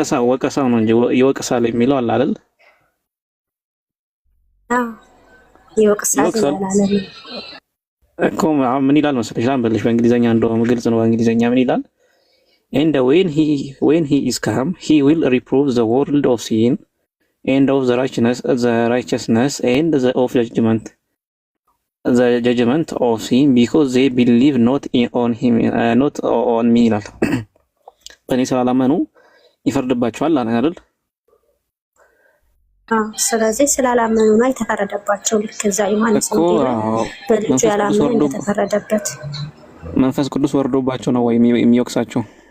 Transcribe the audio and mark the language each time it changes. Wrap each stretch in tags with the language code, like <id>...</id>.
<am>ወቀሳው ነው እንጂ ይወቅሳል የሚለው አለ አይደል? ይወቅሳል ያላለም እኮ ምን ይላል መሰለሽ? አንበልሽ በእንግሊዘኛ እንደውም ግልጽ ነው። በእንግሊዘኛ ምን ይላል?</am> <en>And when he is come, he will reprove the world of sin and of the righteousness and of judgment. The judgment of sin, because they believe not on him, not on me.</en> <am>ይላል በእኔ ስላላመኑ ይፈርድባቸዋል አለ አይደል? ስለዚህ ስላላመኑ ነው የተፈረደባቸው። ልክ እዛ ዮሐንስ በልጁ ያላመኑ እንደተፈረደበት መንፈስ ቅዱስ ወርዶባቸው ነው ወይ የሚወቅሳቸው?</am>